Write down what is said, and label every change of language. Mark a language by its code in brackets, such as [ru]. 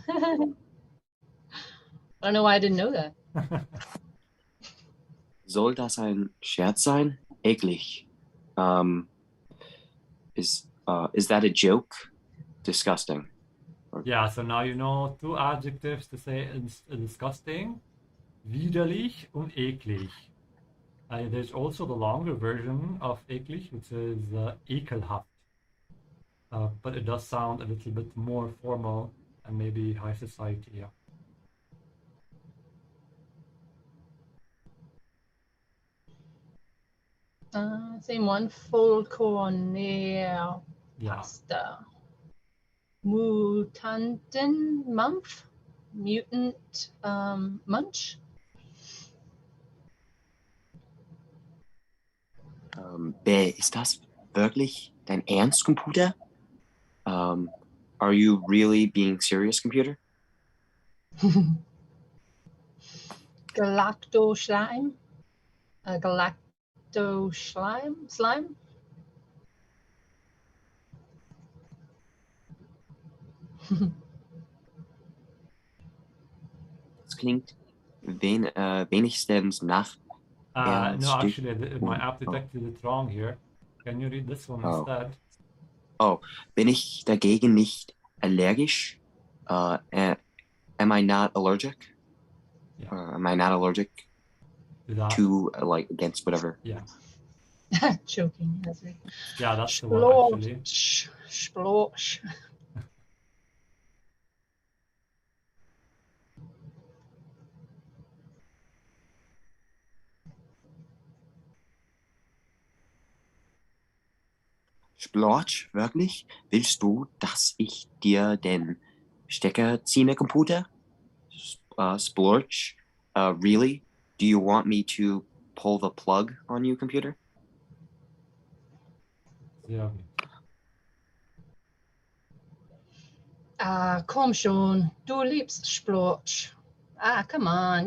[en] I don't know why I didn't know that. [de] Soll das ein Scherz sein? Eklig. [en] Is that a joke? Disgusting. Yeah, so now you know two adjectives to say disgusting. [de] Widerlich und eklig. [en] There's also the longer version of eklig, which is ekelhaft. But it does sound a little bit more formal and maybe high society, yeah. Same one. Fullkorn near pasta. Mutanten Mumpf. Mutant Munch. [de] Ist das wirklich dein Ernst, Computer? [en] Are you really being serious, computer? Galacto Slime. Galacto Slime. [de] Das klingt wenigstens nach [en] No, actually, my app detected it wrong here. Can you read this one instead? [de] Oh, bin ich dagegen nicht allergisch? [en] Am I not allergic? Yeah. Am I not allergic to like against whatever? Yeah. Choking. Yeah, that's the one actually. Splosh. [de] Splotch, wirklich? Willst du, dass ich dir den Stecker ziehe, Computer? [en] Splorch? Really? Do you want me to pull the plug on you, computer? [de] Sehr gut. Ah, komm schon. Du liebst Splorch. [en] Ah, come on.